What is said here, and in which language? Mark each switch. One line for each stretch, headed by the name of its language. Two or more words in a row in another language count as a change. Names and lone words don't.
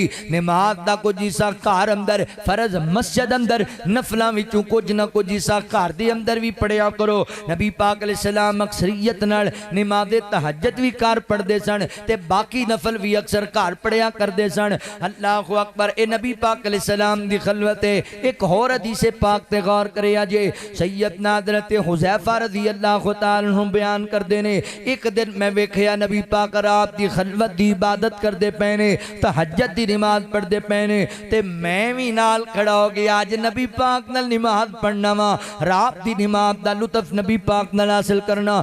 Punjabi: نماز دا کجھ حصہ گھر اندر، فرض مسجد اندر، نفلوں وچوں کجھ نہ کجھ حصہ گھر دے اندر بھی پڑھیا کرو. نبی پاک علیہ السلام اکثریت نال نماز تہجد بھی گھر پڑھدے سن تے باقی نفل بھی اکثر گھر پڑھیا کردے سن.
Arabic: الله أكبر.
Punjabi: اے نبی پاک علیہ السلام دی خلوت ہے۔ ایک ہور حدیث پاک تے غور کریا جے، سیدنا حضرت حذیفہ
Arabic: رضي الله تعالى عنه
Punjabi: بیان کردے نے، ایک دن میں ویکھیا نبی پاک رات دی خلوت دی عبادت کردے پے نے، تہجد دی نماز پڑھدے پے نے، تے میں بھی نال کھڑا ہو گیا. اج نبی پاک نال نماز پڑھنا وا، رات دی نماز دا لطف نبی پاک نال حاصل کرنا.